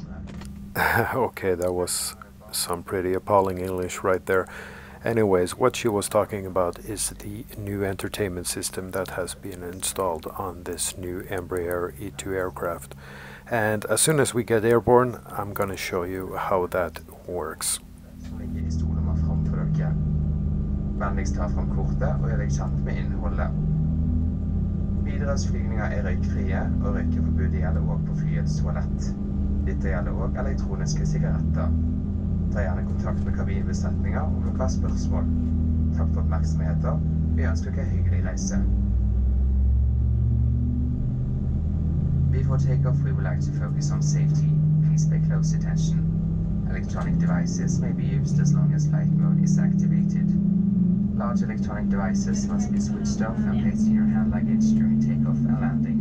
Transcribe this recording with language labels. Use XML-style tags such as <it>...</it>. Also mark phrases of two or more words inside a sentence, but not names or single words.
<en>Okay, that was some pretty appalling English right there. Anyways, what she was talking about is the new entertainment system that has been installed on this new Embraer E2 aircraft. And as soon as we get airborne, I'm going to show you how that works.</en> <no>Vennligst ta fram kortet og gjør deg kjent med innholdet. Widerøes flygninger er røykfrie, og røykeforbudet gjelder også på flyets toalett. Dette gjelder også elektroniske sigaretter. Ta gjerne kontakt med kabinbesetninger om dere har spørsmål. Takk for oppmerksomheten. Vi ønsker dere hyggelig reise.</no> <en>Before takeoff, we would like to focus on safety. Please pay close attention. Electronic devices may be used as long as flight mode is activated. Large electronic devices must be switched off and placed in your hand luggage during takeoff and landing.</en>